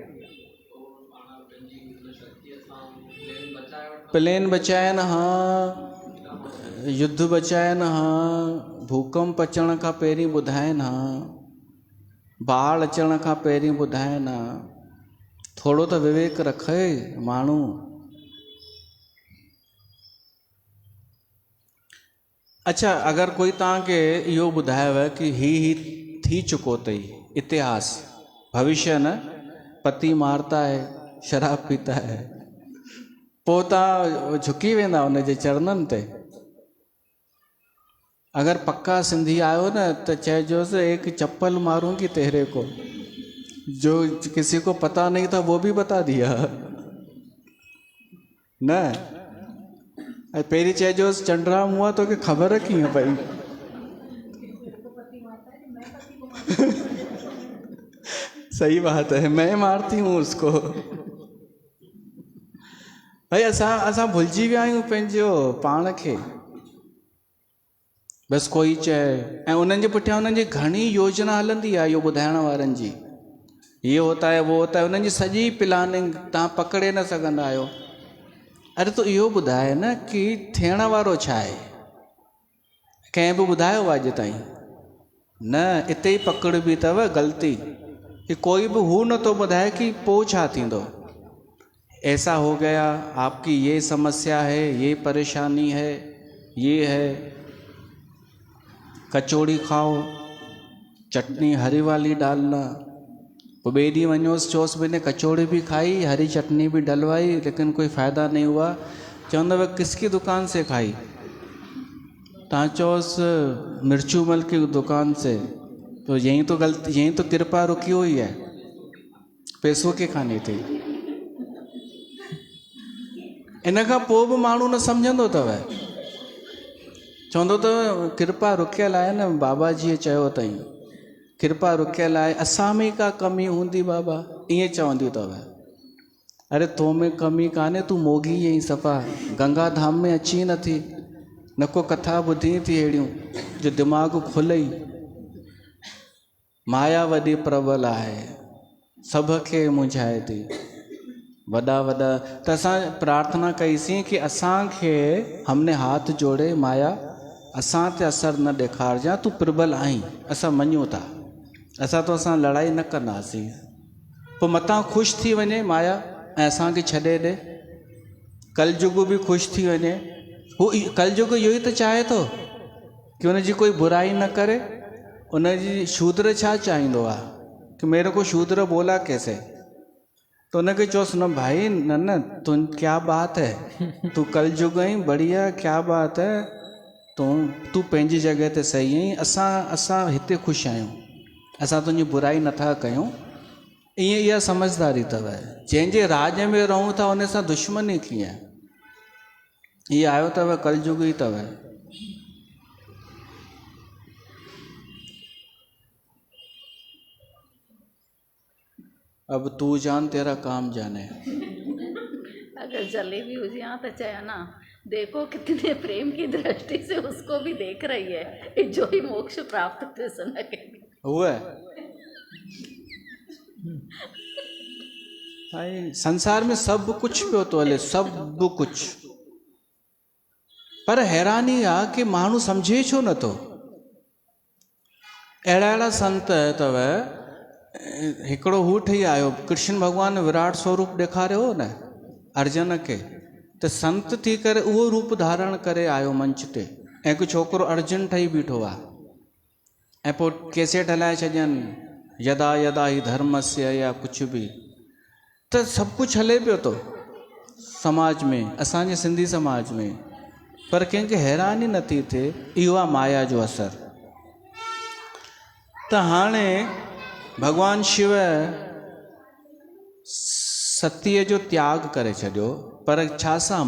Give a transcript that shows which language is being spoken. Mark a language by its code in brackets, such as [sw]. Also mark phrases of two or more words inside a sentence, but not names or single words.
[sd] प्लेन बचाइनि, हा, युद्ध बचाइनि, हा, भूकंप अचण खां पहिरीं ॿुधाइनि, हा, बाढ़ अचण खां पहिरीं ॿुधाइनि, हा। थोरो त विवेक रखे माण्हू। अच्छा, अगरि कोई तव्हांखे इहो ॿुधायव कि ही थी चुको अथई इतिहास, भविष्य न, [hi] पति मारता है, शराब पीता है, [sd] पोइ तव्हां झुकी वेंदा हुनजे चरणनि ते? अगर पक्का सिंधी आयो न तो चइजोसि [hi] एक चप्पल मारूंगी तेरे को, जो किसी को पता नहीं था वो भी बता दिया न। [sd] पहिरीं चइजोसि चंडराम हुआ तोखे ख़बर कीअं पई? [hi] सही बात है, मैं मारती हूँ उसको। [sd] भाई असां भुलिजी विया आहियूं पंहिंजो पाण खे। बस कोई चए, ऐं उन्हनि जे पुठियां उन्हनि जी घणी योजना हलंदी आहे, इहो ॿुधाइण वारनि जी, [hi] ये होता है वो होता है, [sd] उन्हनि जी सॼी प्लानिंग तव्हां पकड़े न सघंदा आहियो। अरे तो इहो ॿुधाए न कि थियण वारो छा आहे? कंहिं बि ॿुधायो अॼु ताईं? न, इते ई पकड़बी अथव ग़लती, कि कोई बि हू नथो ॿुधाए कि पोइ छा थींदो। [hi] ऐसा हो गया, आपकी ये समस्या है, ये परेशानी है, ये है, कचौड़ी खाओ, चटनी हरी वाली डालना। [sd] पोइ ॿिए ॾींहुं वञोसि, चोसि [hi] मैंने कचौड़ी भी खाई, हरी चटनी भी डलवाई, लेकिन कोई फ़ायदा नहीं हुआ। चवंदव किसकी दुकान से खाई? [sd] तव्हां चोसि [hi] मिर्चूमल की दुकान से, तो यहीं तो गलती, यहीं तो कृपा रुकी हुई है, पैसों के खाने थी। [sd] इन खां पोइ बि माण्हू न सम्झंदो अथव, चवंदो अथव कृपा रुकियल आहे न, बाबा जीअ चयो अथई कृपा रुकियल आहे, असां में का कमी हूंदी बाबा, ईअं चवंदियूं अथव। अरे तो में कमी कान्हे, तूं मोगी ई सफ़ा गंगा धाम में अची नथी, न को कथा ॿुधी थी अहिड़ियूं जो दिमाग़ खुलई। माया वॾी प्रबल आहे, सभ खे मुंझाए थी, वॾा वॾा। त असां प्रार्थना कईसीं कि असांखे [hi] हमने हाथ जोड़े [sd] माया असां ते असर न ॾेखारजांइ, तूं प्रबल आहीं, असां मञूं था, असां तो असां लड़ाई न कंदासीं। पोइ मतां ख़ुशि थी वञे माया ऐं असांखे छॾे ॾे, कलयुग बि ख़ुशि थी वञे। हू कलयुग इहो ई त चाहे थो कि हुनजी कोई बुराई न करे। उनजी शूद्र छा चाहींदो आहे कि [hi] मेरे को शूद्र बोला कैसे? [sd] तो उनखे चयोसि न भाई, [hi] न तू क्या बात है, तू कलयुग आई, बढ़िया, क्या बात है, [sd] तू पंहिंजी जॻह ते सही आहीं, असां हिते ख़ुशि आहियूं, असां तुंहिंजी बुराई नथा कयूं। ईअं इहा समझदारी अथव। जंहिंजे राज में रहूं था उन सां दुश्मनी कीअं? ये आयो तब कलयुग ही तब। [hi] अब तू जान तेरा काम जाने। अगर जलेबी हुई यहाँ तो चाहे ना, देखो कितने प्रेम की दृष्टि से उसको भी देख रही है, जो ही मोक्ष प्राप्त थे सुना के हुआ भाई। [sd] संसार में सब कुछ पियो तो हले, सब कुछ, पर हैरानी आ कि माण्हू समझे छो न तो। अहिड़ा संत अथव, हिकिड़ो हू ठही आयो, कृष्ण भगवान विराट स्वरूप ॾेखारियो हो न अर्जुन खे, त संत थी करे उहो रूप धारण करे आयो मंच ते, ऐं हिकु छोकिरो अर्जुन ठही बीठो आहे, ऐं पोइ कैसेट हलाए छॾियनि, [sa] यदा यदा ही धर्मस्य [sd] या कुझु बि, त सभु कुझु हले पियो थो समाज में, असांजे सिंधी समाज में, पर कंहिंखे हैरानी नथी थिए। इहो आहे माया जो असरु। त हाणे भगवान शिव सतीअ जो त्याग करे छॾियो, पर छा सां?